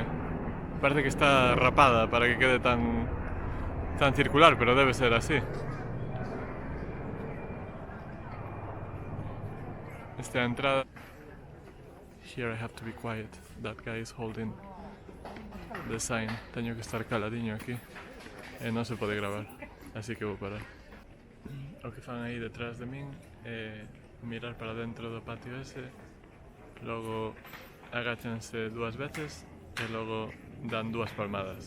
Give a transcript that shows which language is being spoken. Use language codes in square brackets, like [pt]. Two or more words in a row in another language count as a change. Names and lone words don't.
[gl] Parece que está rapada para que quede tan circular, pero debe ser así. Esta é a entrada. [en] Here I have to be quiet. That guy is holding design. [gl] Teño que estar caladiño aquí e non se pode gravar, así que vou parar. O que fan aí detrás de min é mirar para dentro do patio ese, logo agáchanse 2 veces e logo dan 2 palmadas.